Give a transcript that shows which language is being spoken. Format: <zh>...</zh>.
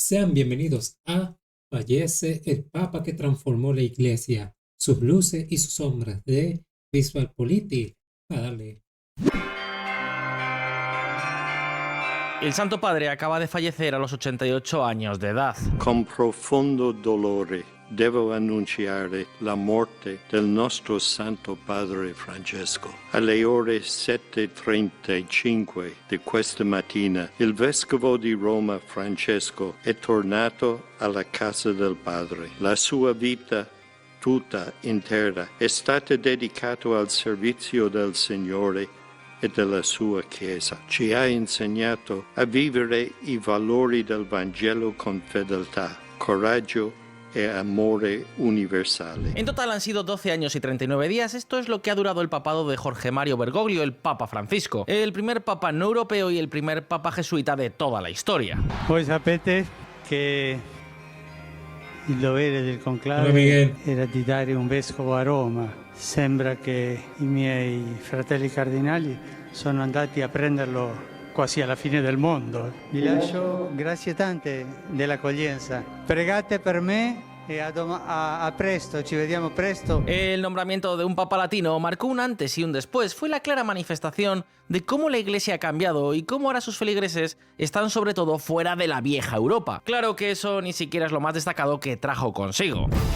<es>Sean bienvenidos a Fallece el Papa que transformó la Iglesia, sus luces y sus sombras de VisualPolitik. Dale. El Santo Padre acaba de fallecer a los 88 años de edad.</es> <it>Con profondo dolore devo annunciare la morte del nostro Santo Padre Francesco. Alle ore 7:35 di questa mattina, il Vescovo di Roma Francesco è tornato alla casa del Padre. La sua vita tutta intera è stata dedicata al servizio del Signore e della sua Chiesa. Ci ha insegnato a vivere i valori del Vangelo con fedeltà, coraggio e amore universale.</it> <es>En total han sido 12 años y 39 días. Esto es lo que ha durado el papado de Jorge Mario Bergoglio, el Papa Francisco, el primer papa no europeo y el primer papa jesuita de toda la historia.</es> <it>Voi sapete che il dovere del</it> <es>Hola,</es> <it>conclave</it> <es>Miguel.</es> <it>era di dare un vescovo a Roma. Sembra che i miei fratelli cardinali sono andati a prenderlo quasi alla fine del mondo. Vi lascio grazie tante dell'accoglienza. Pregate per me e a presto, ci vediamo presto.</it> <es>El nombramiento de un papa latino marcó un antes y un después. Fue la clara manifestación de cómo la Iglesia ha cambiado y cómo ahora sus feligreses están sobre todo fuera de la vieja Europa. Claro que eso ni siquiera es lo más destacado que trajo consigo.</es>